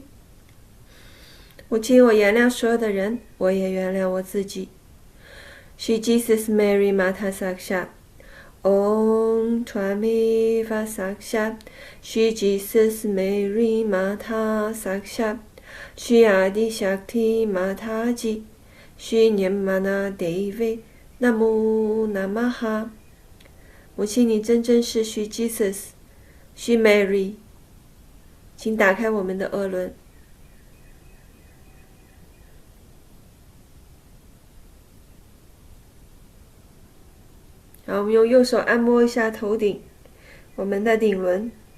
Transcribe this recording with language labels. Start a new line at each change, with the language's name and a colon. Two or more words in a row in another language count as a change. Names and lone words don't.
Chinese: 母亲，我原谅所有的人，我也原谅我自己。
Sanskrit: श्री जीसस मेरी माता साक्षात् ॐ त्वमेव साक्षात् श्री जीसस मेरी माता साक्षात् श्री आदि शक्ति माताजी श्री न्यमना देवी नमो नमः.
Chinese: 母亲，你真正是许 Jesus， 许 Mary， 请打开我们的额轮。好，我们用右手按摩一下头顶，我们的顶轮。